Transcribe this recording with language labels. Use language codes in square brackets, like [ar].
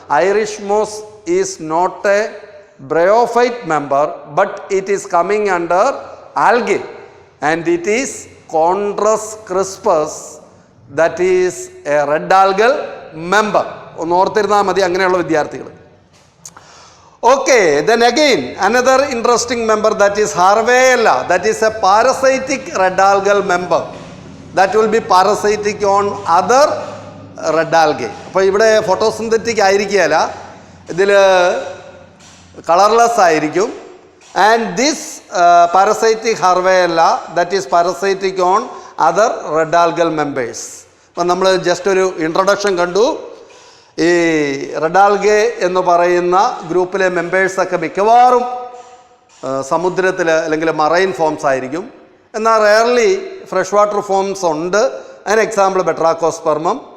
[en] Irish moss is not a bryophyte member, but it is coming under algae and it is Chondrus crispus, that is a red algal member. [ml] ഒന്ന് ഓർത്തിരുന്നാൽ മതി അങ്ങനെയുള്ള വിദ്യാർത്ഥികൾ. [en] Okay, then again another interesting member, that is Harveyella. That is a parasitic red algal member that will be parasitic on other red algae. [ml] അപ്പോൾ ഇവിടെ photosynthetic ആയിരിക്കുകയല്ല, ഇതിൽ colourless ആയിരിക്കും. [en] And this parasitic Harveyella that is parasitic on other red algal members. [ml] അപ്പം നമ്മൾ just ഒരു introduction കണ്ടു. ഈ red algae എന്ന് പറയുന്ന ഗ്രൂപ്പിലെ മെമ്പേഴ്സൊക്കെ മിക്കവാറും സമുദ്രത്തിൽ അല്ലെങ്കിൽ മറൈൻ ഫോംസ് ആയിരിക്കും. എന്നാൽ റെയർലി ഫ്രഷ് വാട്ടർ ഫോംസ് ഉണ്ട്. അതിന് എക്സാമ്പിൾ ബെട്രാക്കോസ്പെർമം.